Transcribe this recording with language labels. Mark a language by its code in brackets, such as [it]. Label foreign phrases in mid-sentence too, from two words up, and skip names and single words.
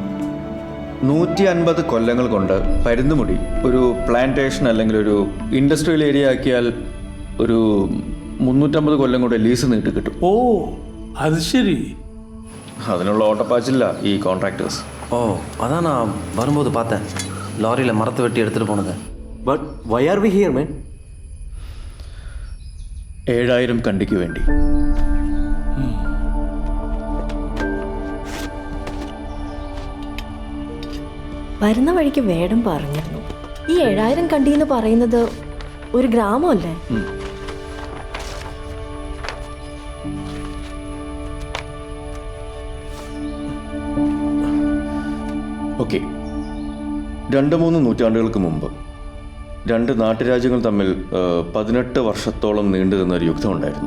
[ml] 150 കൊല്ലങ്ങൾ കൊണ്ട് പരുന്തുമുടി ഒരു പ്ലാന്റേഷൻ അല്ലെങ്കിൽ ഒരു ഇൻഡസ്ട്രിയൽ ഏരിയ ആക്കിയാൽ ഒരു 350 കൊല്ലം കൊണ്ട് ലീസ് നീട്ടി കിട്ടും. ഓ, അത് ശരി. അതിനുള്ള ഓട്ടപ്പാച്ചില്ല ഈ കോൺട്രാക്ടേഴ്സ്. ഓ, അതാ [ta] நான் வரும்போது பார்த்தேன், லாரியில் மரத்தை வெட்டி எடுத்துகிட்டு போனது. [en] பட் why are we here, man? [ml] 7000 കണ്ടിക്ക് വേണ്ടി. വരുന്ന വഴിക്ക് വേടം പറഞ്ഞിരുന്നു, ഈ 7000 കണ്ടി എന്ന് പറയുന്നത് ഒരു ഗ്രാമമല്ലേ? ഓക്കെ, 2-3 നൂറ്റാണ്ടുകൾക്ക് മുമ്പ് 2 നാട്ടുരാജ്യങ്ങൾ തമ്മിൽ 18 വർഷത്തോളം നീണ്ടു നിന്ന ഒരു യുദ്ധം ഉണ്ടായിരുന്നു.